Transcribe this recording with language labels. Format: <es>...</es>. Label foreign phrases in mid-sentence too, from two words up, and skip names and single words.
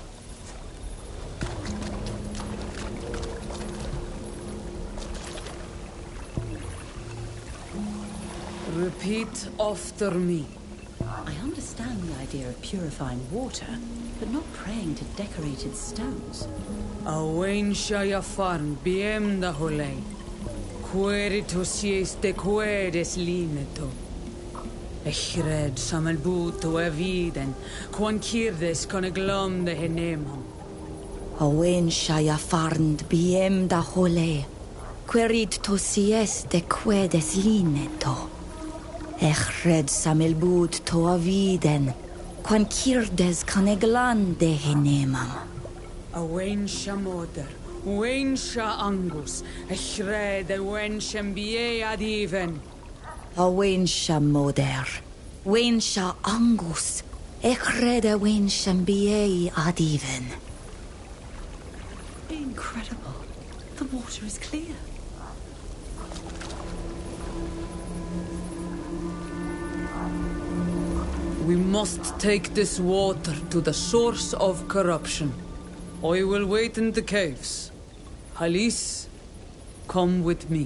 <en>Repeat after me. I understand the idea of purifying water, but not praying to decorated stones. Awen Shayafarn biem da holei. Queritus yes de quedes lineto. Echred samelbuto eviden, quan kirdes con glom de henemam. Awen Shayafarnd biem da hole. Querit tosies de quedes lineto. Echred samelbut to aviden, quan kirdes caneglan de henemam. Awen shamoder, wen sha angus, echred wen shambie adiven. Awen shamoder, wen sha angus, echred wen shambie adiven. Incredible. The water is clear. We must take this water to the source of corruption. I will wait in the caves. Khalees, come with me.</en>